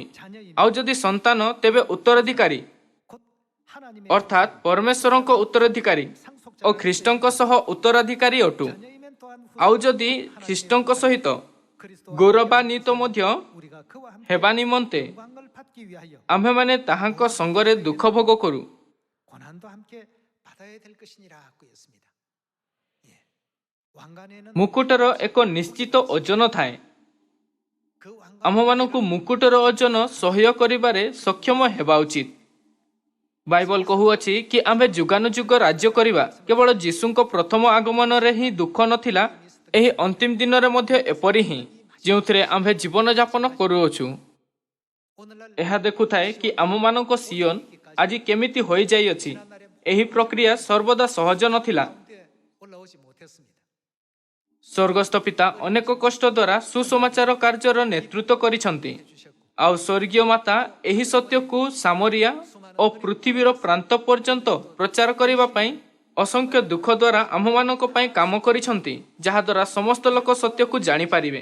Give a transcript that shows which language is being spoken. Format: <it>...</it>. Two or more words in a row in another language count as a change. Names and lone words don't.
<or>ଆଉ ଯଦି ସନ୍ତାନ, ତେବେ ଉତ୍ତରାଧିକାରୀ, ଅର୍ଥାତ୍ ପରମେଶ୍ୱରଙ୍କ ଉତ୍ତରାଧିକାରୀ ଓ ଖ୍ରୀଷ୍ଟଙ୍କ ସହ ଉତ୍ତରାଧିକାରୀ ଅଟୁ। ଆଉ ଯଦି ଖ୍ରୀଷ୍ଟଙ୍କ ସହିତ ଗୌରବାନ୍ୱିତ ମଧ୍ୟ ହେବା ନିମନ୍ତେ ଆମ୍ଭେମାନେ ତାହାଙ୍କ ସଙ୍ଗରେ ଦୁଃଖ ଭୋଗ କରୁ।</or> <ko>될 것이니라고 했습니다. 왕관에는</ko> <or>ମୁକୁଟର ଏକ ନିଶ୍ଚିତ ଓଜନ ଥାଏ।</or> <ko>그 왕관</ko> <or>ଆମମାନଙ୍କୁ ମୁକୁଟର ଓଜନ ସହ୍ୟ କରିବାରେ ସକ୍ଷମ ହେବା ଉଚିତ। ବାଇବଲ କହୁଅଛି କି ଆମ୍ଭେ ଯୁଗାନୁଯୁଗ ରାଜ୍ୟ କରିବା। କେବଳ ଯୀଶୁଙ୍କ ପ୍ରଥମ ଆଗମନରେ ହିଁ ଦୁଃଖ ନଥିଲା, ଏହି ଅନ୍ତିମ ଦିନରେ ମଧ୍ୟ ଏପରି ହିଁ, ଯେଉଁଥିରେ ଆମ୍ଭେ ଜୀବନଯାପନ କରୁଅଛୁ।</or> <ko>오늘날</ko> <or>ଏହା ଦେଖୁଥାଏ କି ଆମମାନଙ୍କ ସିଓନ ଆଜି କେମିତି ହୋଇଯାଇଅଛି। ଏହି ପ୍ରକ୍ରିୟା ସର୍ବଦା ସହଜ ନଥିଲା।</or> <ko>가운데 올라오지 못했습니다.</ko> <or>ସ୍ୱର୍ଗସ୍ଥ ପିତା ଅନେକ କଷ୍ଟ ଦ୍ୱାରା ସୁସମାଚାର କାର୍ଯ୍ୟର ନେତୃତ୍ୱ କରିଛନ୍ତି। ଆଉ ସ୍ୱର୍ଗୀୟ ମାତା ଏହି ସତ୍ୟକୁ ସାମରିଆ ଓ ପୃଥିବୀର ପ୍ରାନ୍ତ ପର୍ଯ୍ୟନ୍ତ ପ୍ରଚାର କରିବା ପାଇଁ ଅସଂଖ୍ୟ ଦୁଃଖ ଦ୍ୱାରା ଆମ୍ଭମାନଙ୍କ ପାଇଁ କାମ କରିଛନ୍ତି, ଯାହାଦ୍ୱାରା ସମସ୍ତ ଲୋକ ସତ୍ୟକୁ ଜାଣିପାରିବେ।</or>